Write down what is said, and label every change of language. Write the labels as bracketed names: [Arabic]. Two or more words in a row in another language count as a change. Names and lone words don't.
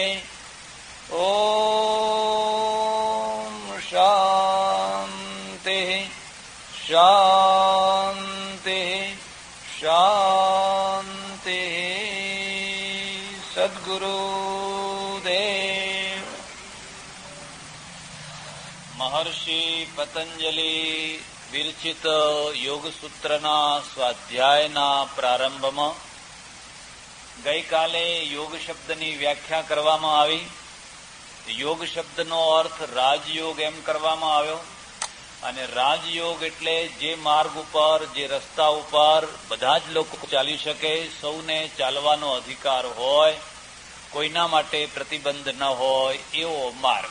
[Sanskrit] ॐ शान्तिः शान्तिः शान्तिः। [Gujarati] સદ્ગુરુદેવ મહર્ષિ પતંજલિ વિરચિત યોગ સૂત્રના સ્વાધ્યાયના પ્રારંભમાં ગઈકાલે યોગ શબ્દની વ્યાખ્યા કરવામાં આવી। યોગ શબ્દનો અર્થ રાજયોગ એમ કરવામાં આવ્યો અને રાજયોગ એટલે જે માર્ગ ઉપર જે રસ્તા ઉપર બધા જ લોકો ચાલી શકે, સૌને ચાલવાનો અધિકાર હોય, કોઈના માટે પ્રતિબંધ ન હોય એવો માર્ગ।